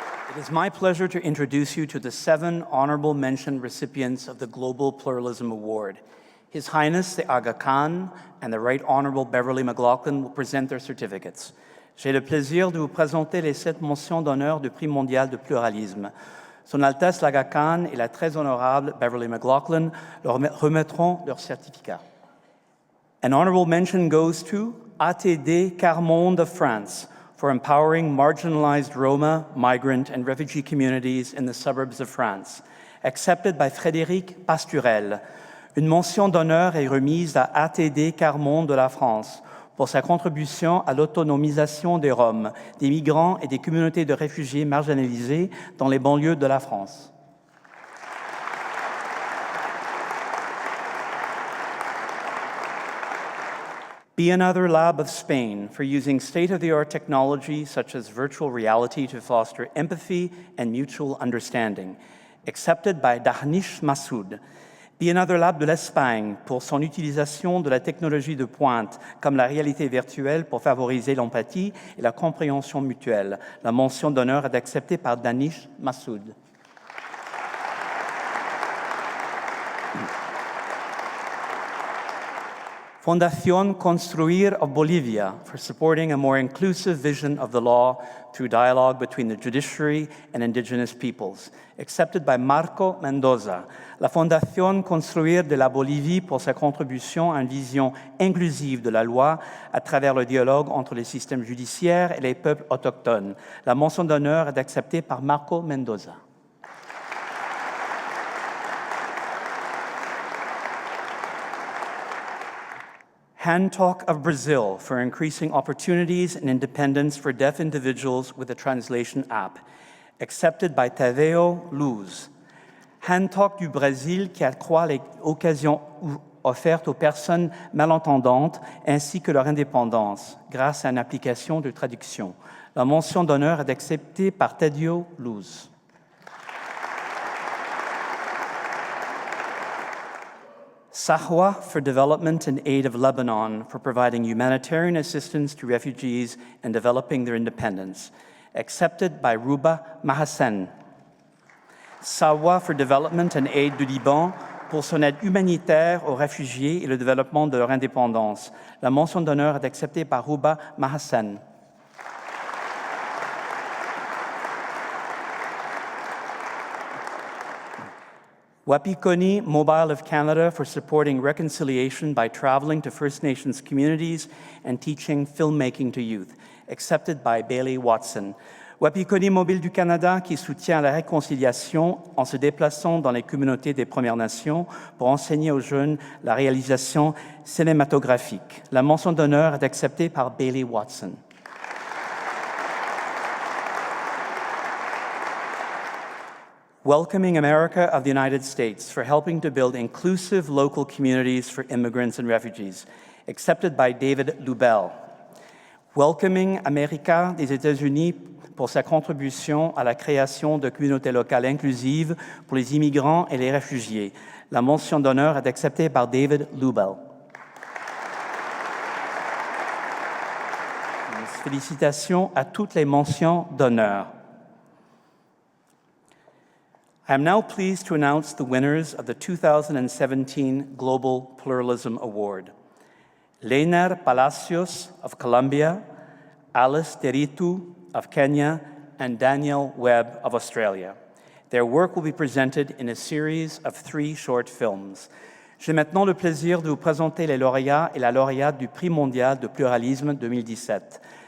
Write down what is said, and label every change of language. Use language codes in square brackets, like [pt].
[en] It is my pleasure to introduce you to the 7 honorable mention recipients of the Global Pluralism Award. His Highness the Agha Khan and the Right Honorable Beverly McLaughlin will present their certificates. [fr] J'ai le plaisir de vous présenter les 7 mentions d'honneur du Prix mondial de pluralisme. Son Altesse l'Agha Khan et la très honorable Beverly McLaughlin leur remettront leur certificat. [en] An honorable mention goes to ATD Carmonde of France for empowering marginalized Roma, migrant, and refugee communities in the suburbs of France. Accepted by Frédéric Pasturel. [fr] Une mention d'honneur est remise à ATD Carmonde de la France pour sa contribution à l'autonomisation des Roms, des migrants et des communautés de réfugiés marginalisés dans les banlieues de la France. [en] Be Another Lab of Spain for using state-of-the-art technology such as virtual reality to foster empathy and mutual understanding. Accepted by Dahnish Massoud. [fr] Be Another Lab de l'Espagne pour son utilisation de la technologie de pointe comme la réalité virtuelle pour favoriser l'empathie et la compréhension mutuelle. La mention d'honneur est acceptée par Dahnish Massoud. [en] Fundación Construir of Bolivia for supporting a more inclusive vision of the law through dialogue between the judiciary and indigenous peoples. Accepted by Marco Mendoza. [fr] La Fundación Construir de la Bolivie pour sa contribution à une vision inclusive de la loi à travers le dialogue entre les systèmes judiciaires et les peuples autochtones. La mention d'honneur est acceptée par Marco Mendoza. [en] Hand Talk of Brazil for increasing opportunities and independence for deaf individuals with a translation app, accepted by Tadeo Luz. [fr] Hand Talk du Brésil qui accroît les occasions offertes aux personnes malentendantes ainsi que leur indépendance grâce à une application de traduction. La mention d'honneur est acceptée par Tadeo Luz. [en] Sahwa for Development and Aid of Lebanon for providing humanitarian assistance to refugees and developing their independence, accepted by Ruba Mahassen. [fr] Sahwa for Development and Aid du Liban pour son aide humanitaire aux réfugiés et le développement de leur indépendance. La mention d'honneur est acceptée par Ruba Mahassen. [en] Wapikoni Mobile of Canada for supporting reconciliation by traveling to First Nations communities and teaching filmmaking to youth, accepted by Bailey Watson. [fr] Wapikoni Mobile du Canada qui soutient la réconciliation en se déplaçant dans les communautés des Premières Nations pour enseigner aux jeunes la réalisation cinématographique. La mention d'honneur est acceptée par Bailey Watson. [en] Welcoming America of the United States for helping to build inclusive local communities for immigrants and refugees, accepted by David Lubell. [fr] Welcoming America des États-Unis pour sa contribution à la création de communautés locales inclusives pour les immigrants et les réfugiés. La mention d'honneur est acceptée par David Lubell. Félicitations à toutes les mentions d'honneur. [en] I am now pleased to announce the winners of the 2017 Global Pluralism Award. Raynor Palacios of Colombia, Alice Deritu of Kenya, and Daniel Webb of Australia. Their work will be presented in a series of 3 short films. [fr] J'ai maintenant le plaisir de vous présenter les lauréats et la lauréate du Prix mondial de pluralisme 2017.